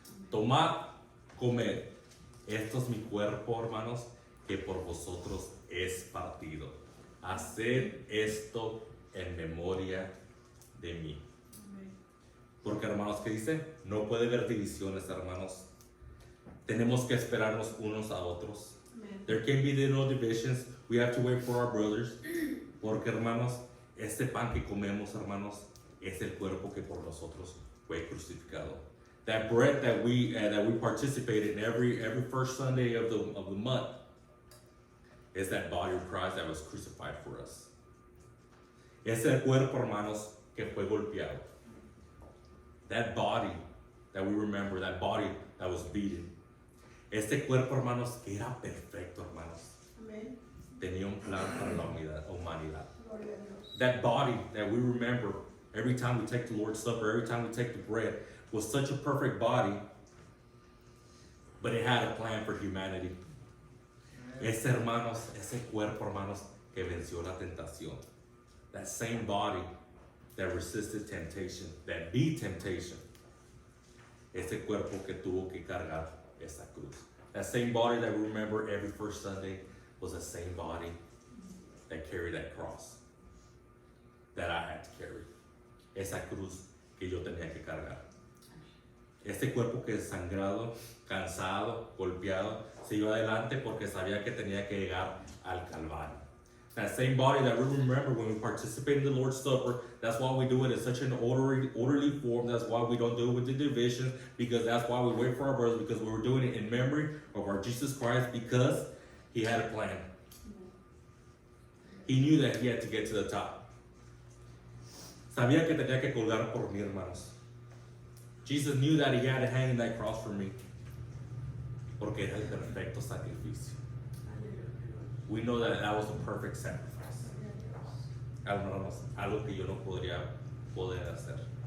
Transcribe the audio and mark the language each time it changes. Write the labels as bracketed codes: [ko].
[es] Tomad, comed. Esto es mi cuerpo, hermanos, que por vosotros es partido. Haced esto en memoria de mí. Porque, hermanos, ¿qué dice? No puede haber divisiones, hermanos. Tenemos que esperarnos unos a otros. [en] There can be no divisions. We have to wait for our brothers. [es] Porque, hermanos, este pan que comemos, hermanos, es el cuerpo que por nosotros fue crucificado. [en] That bread that we participate in every first Sunday of the month is that body of Christ that was crucified for us. [es] Es el cuerpo, hermanos, que fue golpeado. [en] That body that we remember, that body that was beaten. [es] Este cuerpo, hermanos, que era perfecto, hermanos. Amén. Tenía un plan para la humanidad. Gloria a Dios. [en] That body that we remember every time we take the Lord's Supper, every time we take the bread, was such a perfect body, but it had a plan for humanity. [es] Ese, hermanos, ese cuerpo, hermanos, que venció la tentación. [en] That same body that resisted temptation, that beat temptation. [es] Ese cuerpo que tuvo que cargar esa cruz. [en] That same body that we remember every first Sunday was the same body that carried that cross that I had to carry. [es] Esa cruz que yo tenía que cargar. Este cuerpo que es sangrado, cansado, golpeado, se iba adelante porque sabía que tenía que llegar al Calvario. [en] That same body that we remember when we participate in the Lord's Supper, that's why we do it in such an orderly form. That's why we don't do it with the division, because that's why we wait for our brothers, because we were doing it in memory of our Jesus Christ, because he had a plan. He knew that he had to get to the top. [es] Sabía que tenía que colgar por mí, hermanos. [en] Jesus knew that he had to hang in that cross for me, [es] porque era el perfecto sacrificio. [en] We know that that was a perfect sacrifice. [es] Hermanos, algo que yo no podría poder hacer.